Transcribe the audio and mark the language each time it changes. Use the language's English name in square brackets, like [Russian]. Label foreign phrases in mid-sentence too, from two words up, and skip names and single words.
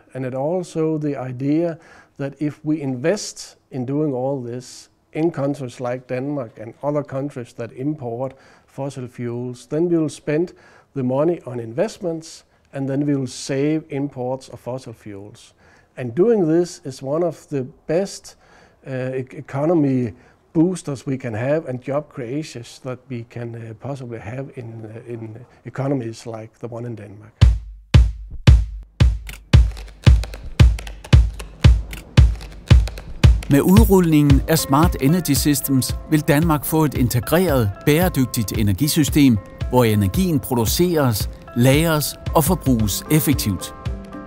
[English] And it also the idea that if we invest in doing all this in countries like Denmark and other countries that import fossil fuels, then we will spend the money on investments and then we will save imports of fossil fuels. And doing this is one of the best economy boosters we can have and job creations that we can possibly have in economies like the one in Denmark. [Danish] Med udrulningen af Smart Energy Systems vil Danmark få et integreret, bæredygtigt energisystem, hvor energien produceres, lagres og forbruges effektivt.